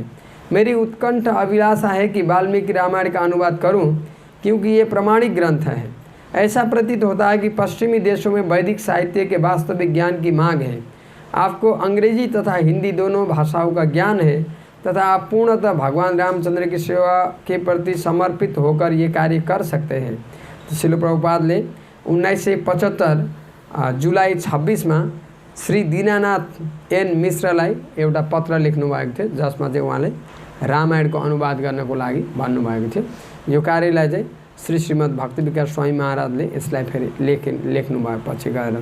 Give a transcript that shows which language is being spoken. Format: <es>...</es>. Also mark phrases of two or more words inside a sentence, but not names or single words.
<hi>मेरी उत्कंठ अभिलाषा है कि वाल्मीकि रामायण का अनुवाद करूं क्योंकि ये प्रमाणिक ग्रंथ है। ऐसा प्रतीत होता है कि पश्चिमी देशों में वैदिक साहित्य के वास्तविक ज्ञान की मांग है। आपको अंग्रेजी तथा हिंदी दोनों भाषाओं का ज्ञान है तथा आप पूर्णतः भगवान रामचंद्र की सेवा के प्रति समर्पित होकर ये कार्य कर सकते हैं।</hi> <ne>शिल प्रभुपादले 1975 जुलाई 26 मा श्री दीनानाथ एन मिश्रलाई एउटा पत्र लेख्नु भएको थियो, जसमा चाहिँ उहाँले रामायणको अनुवाद गर्नको लागि भन्नुभएको थियो। यो कार्यलाई चाहिँ श्री श्रीमद् भक्ति विकास स्वामी महाराजले यसलाई फेरि लेख्नु भयो पछि गएर।</ne>